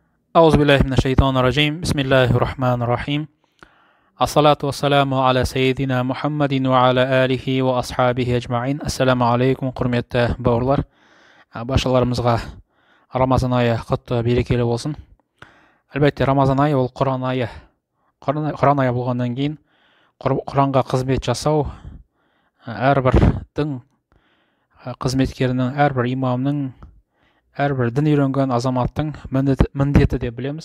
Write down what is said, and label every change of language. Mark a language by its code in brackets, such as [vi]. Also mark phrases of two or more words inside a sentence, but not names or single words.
[ar] أعوذ بالله من الشيطان الرجيم. بسم الله الرحمن الرحيم. الصلاة والسلام على سيدنا محمد وعلى آله وأصحابه أجمعين. السلام عليكم, [kk] құрметті бауырлар. Баршаларымызға Рамазан айы құтты берекелі болсын. Әлбәтте Рамазан айы ол Құран айы. Құран айы болғаннан кейін Құранға қызмет жасау әрбір дін қызметкерінің, әрбір имамның, әрбір дін үйренген азаматтың міндеті деп білеміз.